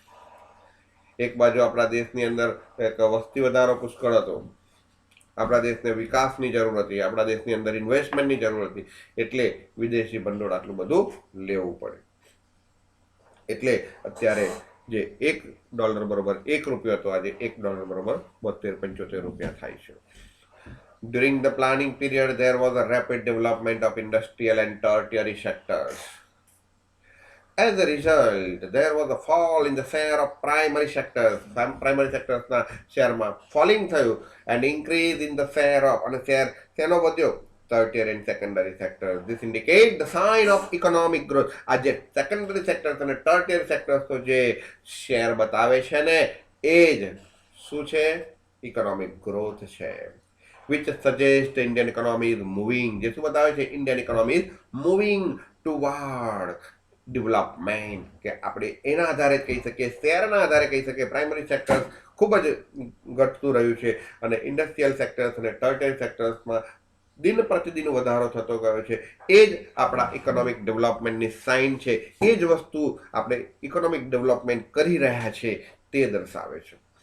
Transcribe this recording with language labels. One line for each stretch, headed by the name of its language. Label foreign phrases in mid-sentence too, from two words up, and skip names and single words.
Gujarati: એક બાજુ આપણા દેશની અંદર એક વસ્તી વધારો પુષ્કળ હતો, આપણા દેશને વિકાસની જરૂર હતી, આપણા દેશની અંદર ઇન્વેસ્ટમેન્ટની જરૂર હતી, એટલે વિદેશી ભંડોળ આટલું બધું લેવું પડે. એટલે અત્યારે જે $1 બરાબર ₹1 હતો, આજે $1 બરાબર ₹72-75 થાય છે.
English: During the planning period, there was a rapid development of industrial and tertiary sectors. As a result, there was a fall in the share of primary sectors. Primary sectors
Gujarati: ના શેરમાં ફોલિંગ થયું
English: and increase in the share of,
Gujarati: અને શેર શેનો વધ્યો?
English: Tertiary and secondary sectors. This indicates the sign of economic growth.
Gujarati: આ જે
English: secondary sectors
Gujarati: અને
English: tertiary sectors
Gujarati: તો જે શેર બતાવે છે ને એ જ શું છે?
English: economic growth
Gujarati: છે.
English: Which suggests the Indian economy is moving.
Gujarati: જે શું બતાવે છે?
English: Indian economy is moving toward ડેવલપમેન્ટ.
Gujarati: કે આપણે એના આધારે કહી શકીએ, શેરના આધારે કહી શકીએ
English: primary sectors
Gujarati: ખૂબ જ ઘટતું રહ્યું છે અને
English: industrial sectors
Gujarati: અને
English: tertiary sectorsમાં
Gujarati: દિન પ્રતિદિન વધારો થતો ગયો છે. એ જ આપણા
English: economic developmentની
Gujarati: સાઇન છે. એ જ વસ્તુ આપણે
English: economic development
Gujarati: કરી રહ્યા છે તે દર્શાવે છે.